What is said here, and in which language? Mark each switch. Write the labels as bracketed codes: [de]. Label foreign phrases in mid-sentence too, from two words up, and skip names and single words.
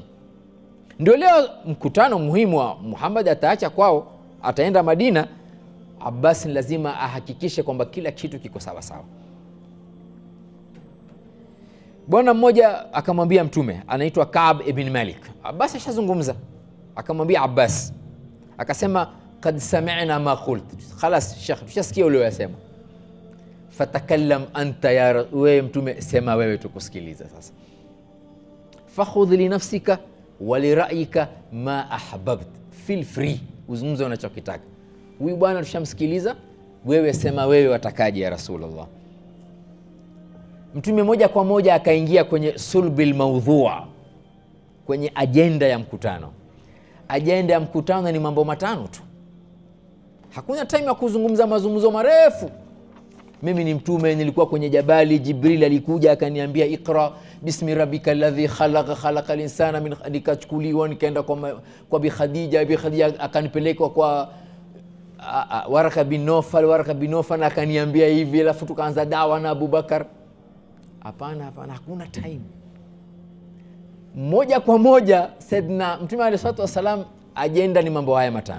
[sw] Ndio leo mkutano muhimu wa Muhammad ataacha kwao, ataenda Madina, Abbas lazima ahakikishe kwamba kila kitu kiko sawa sawa. Bwana mmoja akamwambia mtume, anaitwa Ka'b ibn Malik. Abbas ashazungumza, akamwambia Abbas, akasema [ar] قد سمعنا ما قلت, [sw] خلاص Sheikh tushasikia uliyosema, [ar] فتكلم أنت [sw] ya wewe mtume, sema wewe tukusikiliza sasa. [ar] فخذ لنفسك ولرأيك ما أحببت, [en] feel free, [sw] uzungumze unachokitaka. Huyu bwana tushamsikiliza, wewe sema wewe watakaje [ar] يا رسول الله. [sw] Mtume moja kwa moja akaingia kwenye [ar] صلب الموضوع, [sw] kwenye agenda ya mkutano. Agenda ya mkutano ni mambo matano tu, hakuna time ya kuzungumza mazungumzo marefu. Mimi ni mtume, nilikuwa kwenye jabali, Jibril alikuja akaniambia [ar] اقرأ باسم ربك الذي خلق خلق الإنسان من, [sw] nikachukuliwa nikaenda kwa Bi Khadija akanipeleka kwa Waraka bin Nawfal akaniambia hivi, alafu tukaanza dawa na Abubakar. Hapana, hakuna time. Moja kwa moja Saidna Mtume [ar] عليه الصلاة والسلام, [sw] agenda ni mambo haya matano.